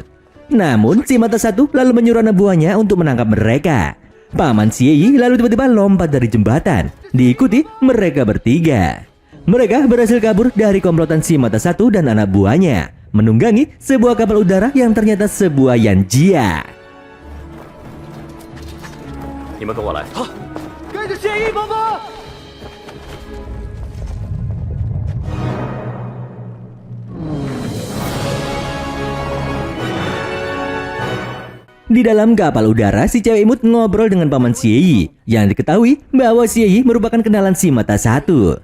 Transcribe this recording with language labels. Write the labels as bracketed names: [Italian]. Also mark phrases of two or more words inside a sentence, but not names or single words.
[Indonesian] Namun si mata satu lalu menyuruh anak buahnya untuk menangkap mereka. Paman Xie lalu tiba-tiba lompat dari jembatan, diikuti mereka bertiga. Mereka berhasil kabur dari komplotan si mata satu dan anak buahnya, menunggangi sebuah kapal udara yang ternyata sebuah Yanjia. [Chinese] 你们跟我来。好，跟着谢意伯伯。 [Indonesian] Di dalam kapal udara, si cewek imut ngobrol dengan Paman Xie yang diketahui bahwa Xie merupakan kenalan si mata satu.